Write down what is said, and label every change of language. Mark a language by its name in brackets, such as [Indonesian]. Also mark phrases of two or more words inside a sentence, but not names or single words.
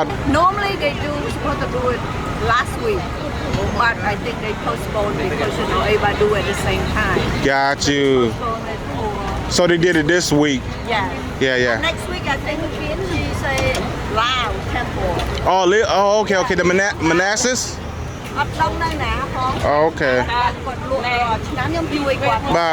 [English] Normally they supposed to do it last week, but I think they postponed because everybody do it at the same time. got you. Postponed it So they did it this week. Yeah. Yeah. Next week I think she's a Lao temple. Okay. The Manassas. [Khmer] អត់ដឹងនៅណាផង [English] Okay. [Khmer] គាត់លក់ឆ្នាំខ្ញុំយូរគាត់ បាទ